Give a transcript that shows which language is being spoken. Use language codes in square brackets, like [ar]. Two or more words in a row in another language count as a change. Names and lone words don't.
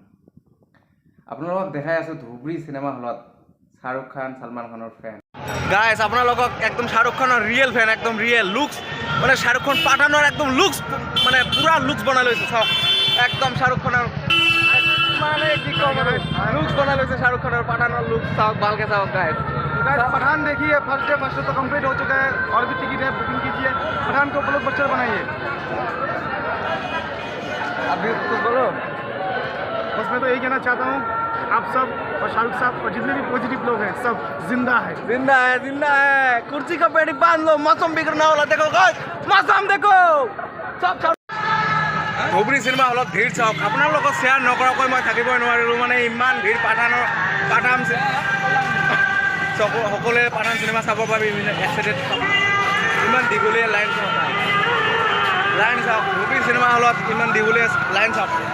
[as] আপোনালোকক দেখাই আছোঁ ধুবুৰী চিনেমা হলত শ্বাহৰুখ খান, সলমান খানৰ ফেন। গাইজ, আপোনালোকক একদম শ্বাহৰুখ খানৰ [en] real fan, [as] একদম [en] real looks, [as] মানে শ্বাহৰুখ খান পাঠানৰ একদম লুকছ, মানে পূৰা লুকছ বনাই লৈছে। চাওক একদম শ্বাহৰুখ খানৰ মানে কি ক'ম আৰু, লুকছ বনাই লৈছে শ্বাহरुख खान [hi] और पठान लुक। साउथ बाल के [en] South guys, [hi] पठान देखिए, [en] first day [hi] तो कंप्लीट हो चुका है, और भी टिकट है, बुकिंग कीजिए, पठान को ब्लॉकबस्टर बनाइए। अभी कुछ बोलो। बस मैं तो यही कहना चाहता हूँ, आप सब और शाहरुख साहब और जितने भी पॉजिटिव लोग हैं सब जिंदा है, जिंदा है, जिंदा है। कुर्सी का पेड़ी बांध लो, मौसम बिगड़ना वाला। देखो गाइस, मौसम देखो। सब [as] ধুবুৰী চিনেমা হলত ভিৰ চাওক। আপোনালোকক শ্বেয়াৰ নকৰাকৈ মই থাকিবই নোৱাৰিলোঁ, মানে ইমান ভিৰ। পাঠান সকলোৱে পাঠান চিনেমা চাবৰ বাবে এক্সাইটেড। ইমান দীঘলীয়া লাইন চাওক ধুবুৰী চিনেমা হলত, ইমান দীঘলীয়া লাইন চাওক।